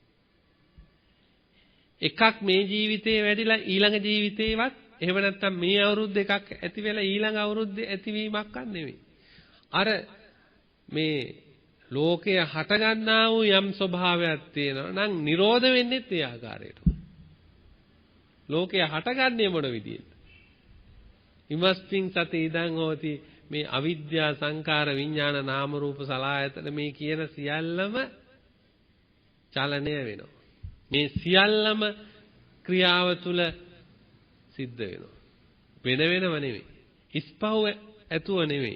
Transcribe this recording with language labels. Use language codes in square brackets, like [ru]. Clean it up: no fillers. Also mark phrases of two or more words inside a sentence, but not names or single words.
[si] එකක් මේ ජීවිතේ වැඩිලා ඊළඟ ජීවිතේවත් එහෙම නැත්නම් මේ අවුරුද්ද එකක් ඇති වෙලා ඊළඟ අවුරුද්දේ ඇතිවීමක් නෙවෙයි. අර මේ ලෝකය හටගන්නා වූ යම් ස්වභාවයක් තියෙනවා නම් නිරෝධ වෙන්නේ ඒ ආකාරයට. ලෝකය හටගන්නේ මොන විදියෙද? [pi] ඉමස්මින් සති ඉදං හෝති [si] මේ අවිද්‍යා සංකාර විඥාන නාම රූප සලආයතන මේ කියන සියල්ලම චලනය වෙනවා. මේ සියල්ලම ක්‍රියාව තුල සිද්ධ වෙනවා. වෙන වෙනම නෙමෙයි. ඉස්පහුව ඇතුව නෙමෙයි.